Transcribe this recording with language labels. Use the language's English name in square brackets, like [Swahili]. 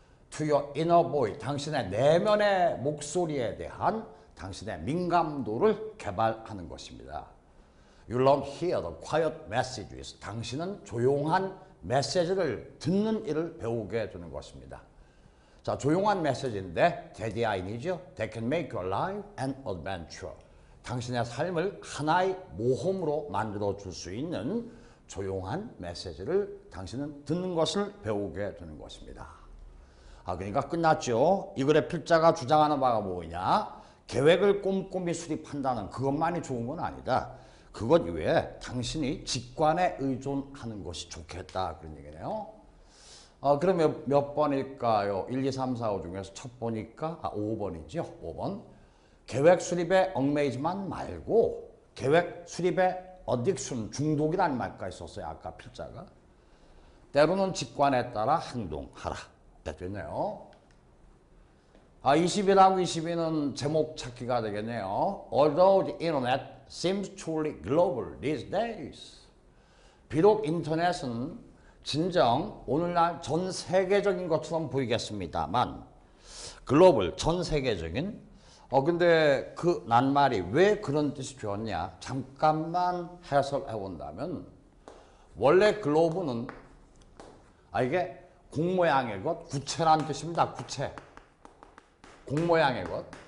[English] To your inner voice, [Korean] 당신의 내면의 목소리에 대한 당신의 민감도를 개발하는 것입니다. [English] You learn to hear the quiet messages, [Korean] 당신은 조용한 메시지를 듣는 일을 배우게 되는 것입니다. 자, 조용한 메시지인데 데디아인이죠. [English] That can make your life an adventure. [Korean] 당신의 삶을 하나의 모험으로 만들어 줄 수 있는 조용한 메시지를 당신은 듣는 것을 배우게 되는 것입니다. 그러니까 끝났죠. 이 글의 필자가 주장하는 바가 뭐냐? 계획을 꼼꼼히 수립한다는 그것만이 좋은 건 아니다. 그것 이외에 당신이 직관에 의존하는 것이 좋겠다. 그런 얘기네요. 그럼 몇 번일까요? 1, 2, 3, 4, 5 중에서 첫 번이니까 5번이죠. 5번. 계획 수립에 얽매이지만 말고 계획 수립에 어딕션, 중독이라는 말까지 있었어요. 아까 필자가. 때로는 직관에 따라 행동하라. 됐네요. 20이라고 22는 제목 찾기가 되겠네요. [English] Although the internet seems truly global these days. [Korean] 비록 인터넷은 진정 오늘날 전 세계적인 것처럼 보이겠습니다만 글로벌, 전 세계적인 근데 그 낱말이 왜 그런 뜻이 되었냐? 잠깐만 해설해 본다면 원래 글로브는 이게 공 모양의 것, 구체라는 뜻입니다. 구체. 공 모양의 것.